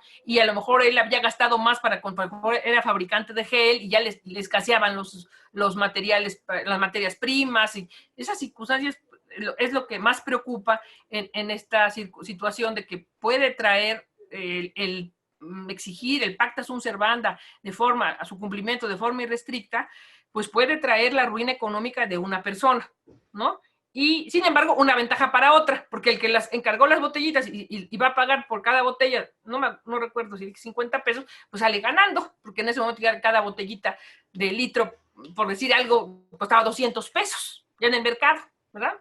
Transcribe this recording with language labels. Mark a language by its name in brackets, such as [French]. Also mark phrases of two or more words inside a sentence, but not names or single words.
[Spanish] Y a lo mejor él había gastado más para comprar, era fabricante de gel y ya le escaseaban los materiales, las materias primas. Y esas circunstancias es lo que más preocupa en esta situación de que puede traer el exigir el [Latin] pacta sunt servanda [Spanish] a su cumplimiento de forma irrestricta, pues puede traer la ruina económica de una persona, ¿no? Y, sin embargo, una ventaja para otra, porque el que las encargó las botellitas y va a pagar por cada botella, no recuerdo si 50 pesos, pues sale ganando, porque en ese momento ya cada botellita de litro, por decir algo, costaba 200 pesos ya en el mercado, ¿verdad?